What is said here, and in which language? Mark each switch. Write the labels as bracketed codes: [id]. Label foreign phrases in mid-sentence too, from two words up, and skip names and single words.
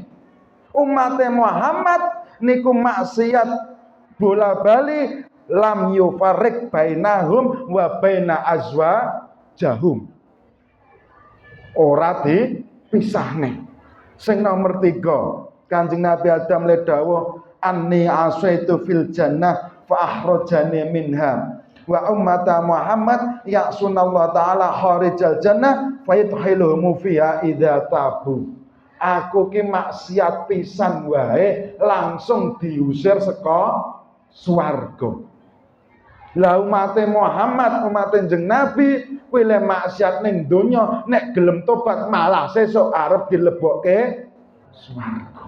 [jv] Umat Muhammad niku maksiat bola-bali [ar] لم يفرق بينهم وبين أزواجهم. [jv] Ora dipisahne. Sing nomor 3, Kanjeng Nabi Adam le dawuh [ar] إني عصيت في الجنة فأخرجني منها. وأمة محمد يعصون الله تعالى خارج الجنة فيدخلهم فيها إذا تابوا. [jv] Aku ki maksiat pisan wae langsung diusir saka swarga. Lah umat Muhammad, umat jeneng Nabi kuwi le maksiat ning donya nek gelem tobat malah sesuk arep dilebokke swarga.